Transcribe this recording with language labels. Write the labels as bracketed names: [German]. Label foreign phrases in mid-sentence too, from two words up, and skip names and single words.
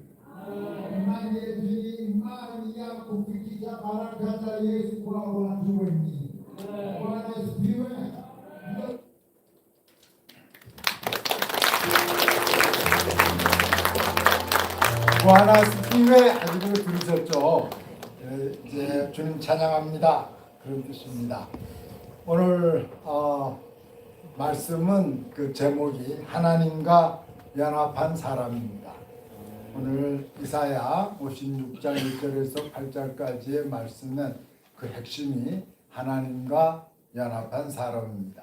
[Swahili] Imani yetu ni imani ya kufikisha baraka za Yesu kwa watu wengine. Bwana asifiwe. Bwana asifiwe. [Korean] 아직도 들으셨죠? 이제 주님 찬양합니다. 그런 뜻입니다. 오늘 말씀은 그 제목이 하나님과 연합한 사람입니다. 오늘 이사야 56장 1절에서 8절까지의 말씀은 그 핵심이 하나님과 연합한 사람입니다.